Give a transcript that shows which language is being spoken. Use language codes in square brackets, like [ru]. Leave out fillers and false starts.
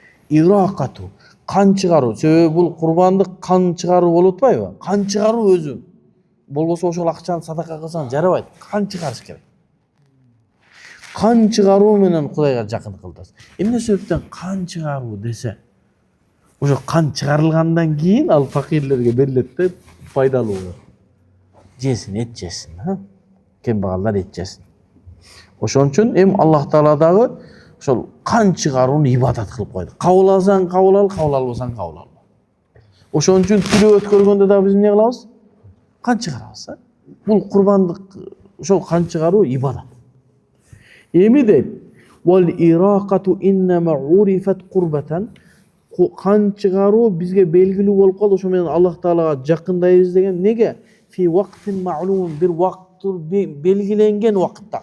[ky] Iraqatu kan чыгаруу. Себеби бул курбандык кан чыгаруу болуп атпайбы? Кан чыгаруу өзү. Болбосо ошол акчаны садака кылсаң жарабайт. Кан чыгарыш керек. Кан чыгаруу менен Кудайга жакын кылдасың. Эмне себептен кан чыгаруу десе? Ошо кан чыгарылгандан кийин ал факирлерге берилет деп пайдалуу болот. Жесин, эт жесин, ha? Кембагалдар эт жесин. Ошон үчүн Аллах Таала дагы ошол кан чыгарууну ибадат кылып койду. Кабыл алсаң кабыл ал, кабыл албасаң кабыл алба. Ошон үчүн тирөө өткөргөндө да биз эмне кылабыз? Кан чыгарабыз, ha? Бул курбандык, ошол кан чыгаруу ибадат. Эми дейт, [ar] wal iraqatu innama urifat qurbatan. [ky] Кан чыгаруу бизге белгилүү болуп калды, ошо менен Аллах Таалага жакындайбыз деген. Неге? [ar] Fi waqtin ma'lum, [ky] bir вакыт белгиленген убакытта.